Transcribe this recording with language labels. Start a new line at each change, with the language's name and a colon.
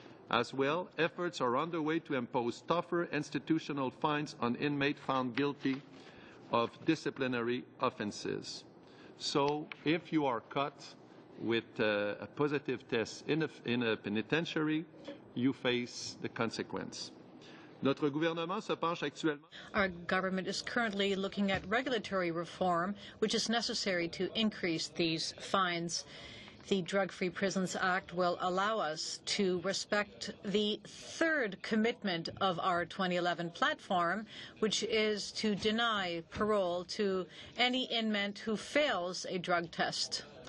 English: As well, efforts are underway to impose tougher institutional fines on inmates found guilty of disciplinary offenses. So, if you are caught with a positive test in a penitentiary, you face the consequence.
French: Notre gouvernement se penche actuellement.
English: Our government is currently looking at regulatory reform, which is necessary to increase these fines. The Drug-Free Prisons Act will allow us to respect the third commitment of our 2011 platform, which is to deny parole to any inmate who fails a drug test.